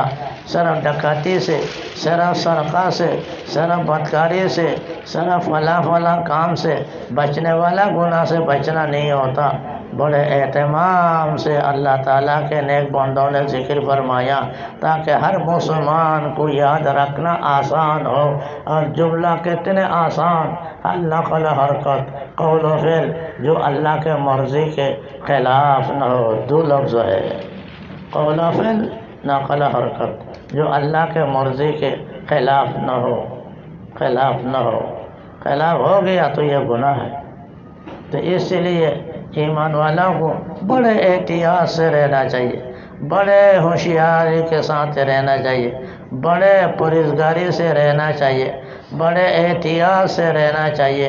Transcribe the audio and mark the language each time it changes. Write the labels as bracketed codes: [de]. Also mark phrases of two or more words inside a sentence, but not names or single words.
[ur] صرف ڈکیتی سے، صرف سرقہ سے، صرف بدکاری سے، صرف فلاں کام سے بچنے والا گناہ سے بچنا نہیں ہوتا۔ بڑے اہتمام سے اللہ تعالیٰ کے نیک بندوں نے ذکر فرمایا تاکہ ہر مسلمان کو یاد رکھنا آسان ہو۔ اور جملہ کتنے آسان، ہر نقل و حرکت، قول و فعل جو اللہ کے مرضی کے خلاف نہ ہو۔ دو لفظ ہے، قول و فعل، نقل و حرکت جو اللہ کے مرضی کے خلاف نہ ہو، خلاف ہو گیا تو یہ گناہ ہے۔ تو اس لیے ایمان والوں کو بڑے احتیاط سے رہنا چاہیے، بڑے ہوشیاری کے ساتھ رہنا چاہیے، بڑے پرہیزگاری سے رہنا چاہیے، بڑے احتیاط سے رہنا چاہیے۔